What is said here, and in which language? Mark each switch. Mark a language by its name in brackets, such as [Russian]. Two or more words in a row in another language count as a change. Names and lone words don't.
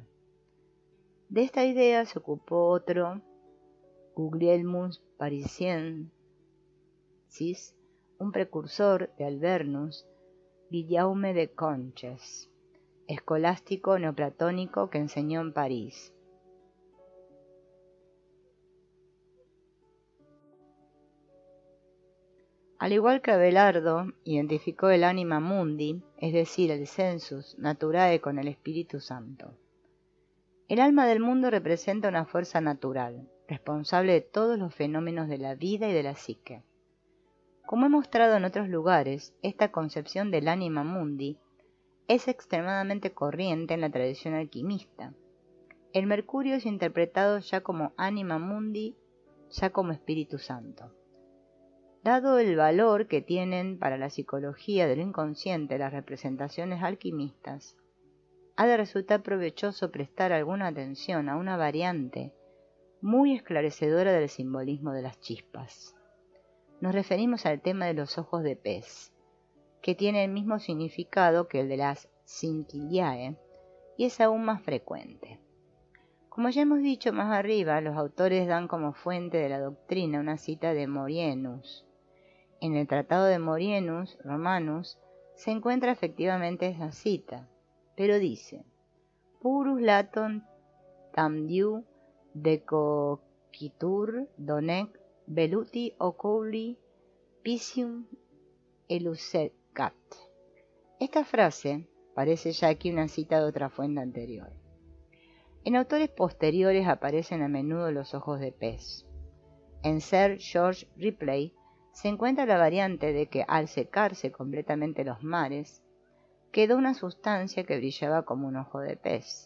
[Spanish] De esta idea se ocupó otro, Guglielmus Parisiensis, un precursor de Albernus, Guillaume de Conches, escolástico neoplatónico que enseñó en París. Al igual que Abelardo identificó el [Latin] anima mundi, [Spanish] es decir, el [Latin] sensus naturae [Spanish] con el Espíritu Santo. El alma del mundo representa una fuerza natural, responsable de todos los fenómenos de la vida y de la psique. Como he mostrado en otros lugares, esta concepción del [Latin] anima mundi [Spanish] es extremadamente corriente en la tradición alquimista. El mercurio es interpretado ya como [Latin] anima mundi, [Spanish] ya como Espíritu Santo. Dado el valor que tienen para la psicología del inconsciente las representaciones alquimistas, ha de resultar provechoso prestar alguna atención a una variante muy esclarecedora del simbolismo de las chispas. Nos referimos al tema de los ojos de pez, que tiene el mismo significado que el de las scintillae y es aún más frecuente. Como ya hemos dicho más arriba, los autores dan como fuente de la doctrina una cita de Morienus. En el Tratado de Morienus Romanus se encuentra efectivamente esa cita, pero dice: [Latin] Purus laton tam diu decocitur donec veluti oculi piscium elucegat. [Spanish] Esta frase parece ya aquí una cita de otra fuente anterior. En autores posteriores aparecen a menudo los ojos de pez. En Sir George Ripley se encuentra la variante de que al secarse completamente los mares, quedó una sustancia que brillaba como un ojo de pez.